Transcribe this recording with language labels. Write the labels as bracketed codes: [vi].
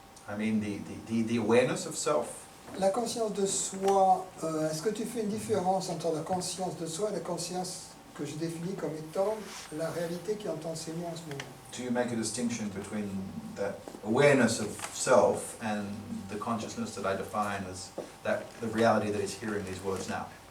[en] I mean the awareness of self. [fr] La conscience de soi, est-ce que tu fais une différence entre la conscience de soi et la conscience que je définis comme étant la réalité qui entend ces mots en ce moment? [en] Do you make a distinction between that awareness of self and the consciousness that I define as the reality that is hearing these words now?